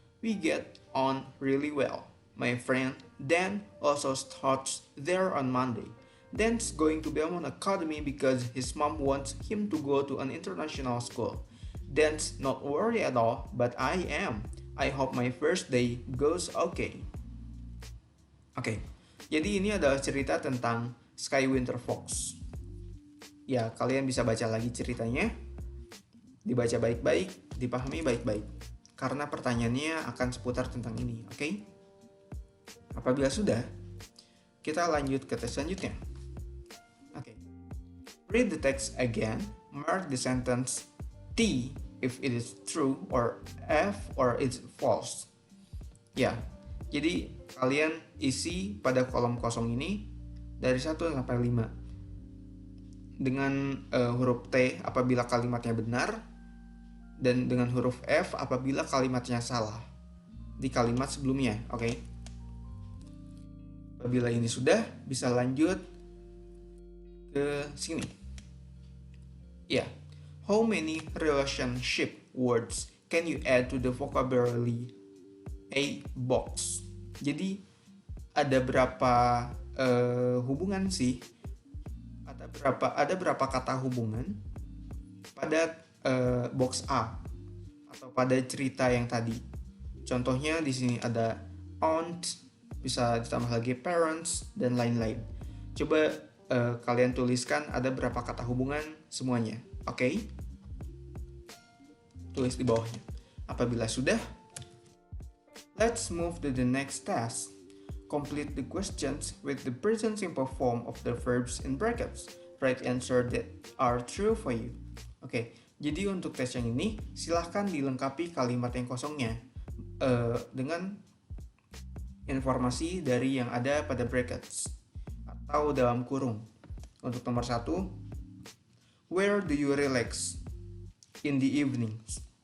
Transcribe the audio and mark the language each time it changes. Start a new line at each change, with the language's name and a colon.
English: We get on really well. My friend, Dan, also starts there on Monday. Dan's going to Belmont Academy because his mom wants him to go to an international school. Dan's not worried at all, but I am. I hope my first day goes okay.
Indonesian: Oke, jadi ini adalah cerita tentang Sky Winter Fox. Ya, kalian bisa baca lagi ceritanya. Dibaca baik-baik, dipahami baik-baik. Karena pertanyaannya akan seputar tentang ini, oke? Apabila sudah, kita lanjut ke tes selanjutnya.
English: Read the text again, mark the sentence T if it is true or F or it's false.
Indonesian: Ya, jadi kalian isi pada kolom kosong ini dari 1 sampai 5. Dengan huruf T apabila kalimatnya benar dan dengan huruf F apabila kalimatnya salah di kalimat sebelumnya, oke? Apabila ini sudah, bisa lanjut ke sini. Ya,
English: how many relationship words can you add to the vocabulary A box?
Indonesian: Jadi ada berapa hubungan sih? Ada berapa kata hubungan pada box A atau pada cerita yang tadi? Contohnya di sini ada aunt, bisa ditambah lagi parents dan lain-lain. Coba kalian tuliskan ada berapa kata hubungan semuanya, oke? Tulis di bawahnya. Apabila sudah,
English: let's move to the next task. Complete the questions with the present simple form of the verbs in brackets. Write answer that are true for you.
Indonesian: Oke, jadi untuk tes yang ini, silahkan dilengkapi kalimat yang kosongnya dengan informasi dari yang ada pada brackets atau dalam kurung. Untuk nomor 1,
English: where do you relax in the evenings?